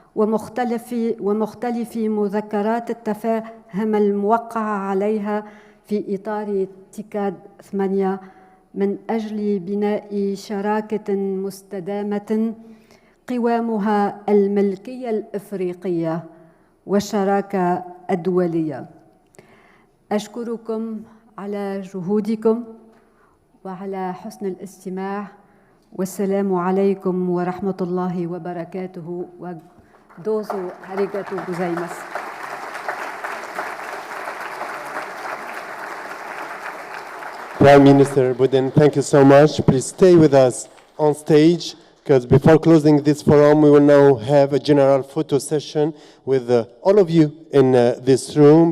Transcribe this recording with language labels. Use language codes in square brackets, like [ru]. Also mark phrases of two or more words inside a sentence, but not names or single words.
[ar] ومختلف مذكرات التفاهم الموقعة عليها في إطار تيكاد 8 من أجل بناء شراكة مستدامة قوامها الملكية الإفريقية والشراكة الدولية. أشكركم على جهودكم وعلى حسن الاستماع، والسلام عليكم ورحمة الله وبركاته. [ja] どうぞ ありがとうございます. [en] Prime Minister Budin, thank you so much. Please stay with us on stage, because before closing this forum, we will now have a general photo session with all of you in this room.